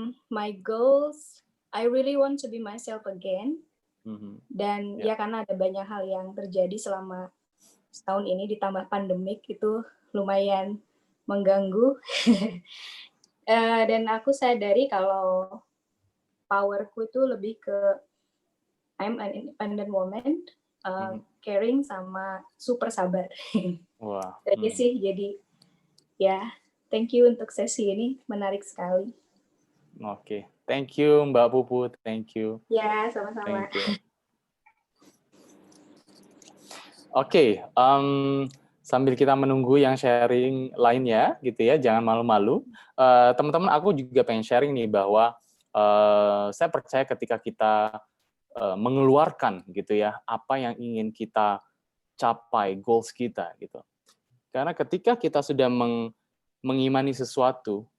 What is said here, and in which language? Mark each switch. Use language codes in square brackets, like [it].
[en] My goals, I really want to be myself again. [id] Dan ya karena ada banyak hal yang terjadi selama setahun ini, ditambah pandemik itu lumayan mengganggu. Dan aku sadari kalau powerku itu lebih ke [en] I'm an independent woman, [id] caring sama super sabar. Wah. Jadi sih, jadi ya thank you untuk sesi ini, menarik sekali. Oke, thank you Mbak Pupu, thank you. Ya, sama-sama. Oke, sambil kita menunggu yang sharing lainnya, gitu ya, jangan malu-malu. Teman-teman, aku juga pengen sharing nih bahwa saya percaya ketika kita mengeluarkan, gitu ya, apa yang ingin kita capai, goals kita, gitu. Karena ketika kita sudah mengimani sesuatu,